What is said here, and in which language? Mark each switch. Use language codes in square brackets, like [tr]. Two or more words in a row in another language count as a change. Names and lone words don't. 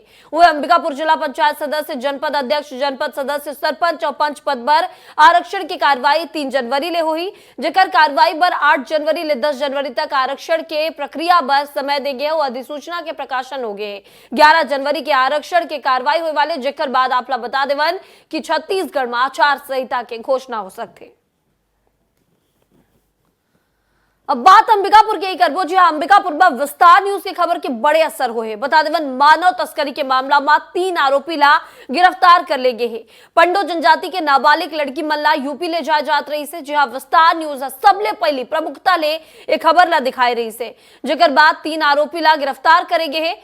[hne] वह अंबिकापुर जिला पंचायत सदस्य, जनपद अध्यक्ष, जनपद सदस्य, सरपंच और पंच पद पर आरक्षण की कार्रवाई 3 जनवरी ले हुई, जेकर कार्रवाई पर 8 जनवरी ले 10 जनवरी तक आरक्षण के प्रक्रिया पर समय देंगे और अधिसूचना के प्रकाशन हो गए। 11 जनवरी के आरक्षण के कार्रवाई होने वाले, जेकर बाद आपला बता देवन कि छत्तीसगढ़ में आचार संहिता के घोषणा हो सकते। अब बात अंबिकापुर की करबो। जी हाँ, अंबिकापुर में विस्तार न्यूज की खबर के बड़े असर हुए। बता देवन मानव तस्करी के मामला में 3 आरोपी ला गिरफ्तार कर ले गए हैं। पंडो जनजाति के नाबालिग लड़की मल्ला यूपी ले जाए जात रही से। जी हाँ, विस्तार न्यूज सबले पहली प्रमुखता ले एक खबर ला दिखाई रही से, जेकर बाद 3 आरोपी ला गिरफ्तार करे गए हैं।